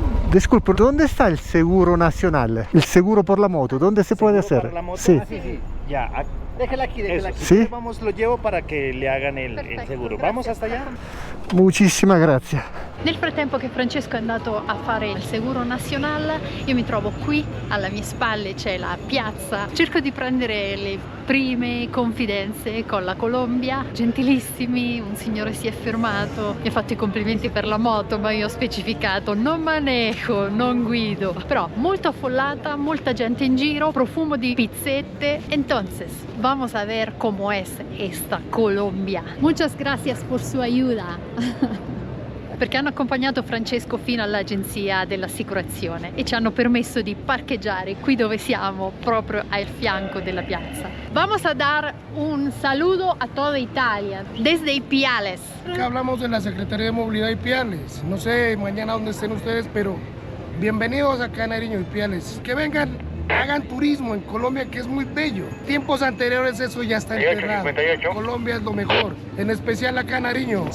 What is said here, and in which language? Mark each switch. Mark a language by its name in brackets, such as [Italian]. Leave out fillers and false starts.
[Spanish] Disculpe, ¿dónde está el seguro nacional? El seguro por la moto, ¿dónde se puede hacer? ¿Para la moto? Sí. Ah, sí. Ya, déjala aquí. ¿Sí? Lo llevo para que le hagan el seguro. Vamos hasta allá. Muchísimas gracias. [Italian] Nel frattempo che Francesco è andato a fare il Seguro Nacional, io mi trovo qui, alle mie spalle c'è la piazza, cerco di prendere le prime confidenze con la Colombia. Gentilissimi, un signore si è fermato, mi ha fatto i complimenti per la moto, ma io ho specificato non manejo, non guido. Però molto affollata, molta gente in giro, profumo di pizzette. Entonces, [Spanish] vamos a ver cómo es esta Colombia. Muchas gracias por su ayuda. [Italian] Perché hanno accompagnato Francesco fino all'agenzia dell'assicurazione e ci hanno permesso di parcheggiare qui dove siamo, proprio al fianco della piazza. [Spanish] Vamos a dar un saludo a toda Italia, desde Ipiales. Acá hablamos de la Secretaría de Movilidad Ipiales. No sé mañana dónde estén ustedes, pero bienvenidos acá a Nariño, Ipiales. Que vengan, hagan turismo en Colombia, que es muy bello. Tiempos anteriores eso ya está enterrado. Colombia es lo mejor, en especial acá en Nariño.